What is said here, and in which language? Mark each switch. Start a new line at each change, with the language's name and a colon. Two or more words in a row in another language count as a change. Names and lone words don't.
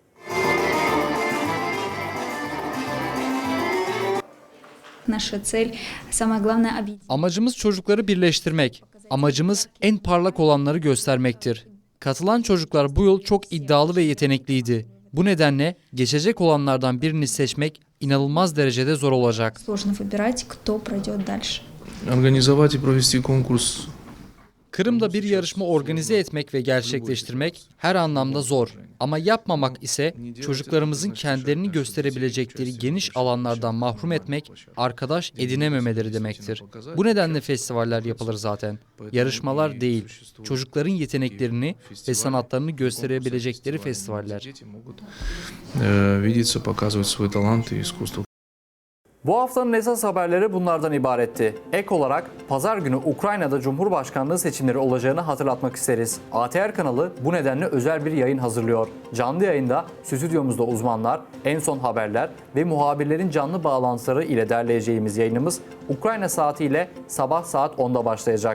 Turkish: Amacımız çocukları birleştirmek. Amacımız en parlak olanları göstermektir. Katılan çocuklar bu yıl çok iddialı ve yetenekliydi. Bu nedenle geçecek olanlardan birini seçmek inanılmaz derecede zor olacak.
Russian: Организовать и провести конкурс.
Turkish: Kırım'da bir yarışma organize etmek ve gerçekleştirmek her anlamda zor. Ama yapmamak ise çocuklarımızın kendilerini gösterebilecekleri geniş alanlardan mahrum etmek, arkadaş edinememeleri demektir. Bu nedenle festivaller yapılır zaten. Yarışmalar değil, çocukların yeteneklerini ve sanatlarını gösterebilecekleri festivaller.
Russian: Видеться, показывать свой талант и искусство.
Turkish: Bu haftanın esas haberleri bunlardan ibaretti. Ek olarak pazar günü Ukrayna'da Cumhurbaşkanlığı seçimleri olacağını hatırlatmak isteriz. ATR kanalı bu nedenle özel bir yayın hazırlıyor. Canlı yayında stüdyomuzda uzmanlar, en son haberler ve muhabirlerin canlı bağlantıları ile derleyeceğimiz yayınımız Ukrayna saatiyle sabah saat 10'da başlayacak.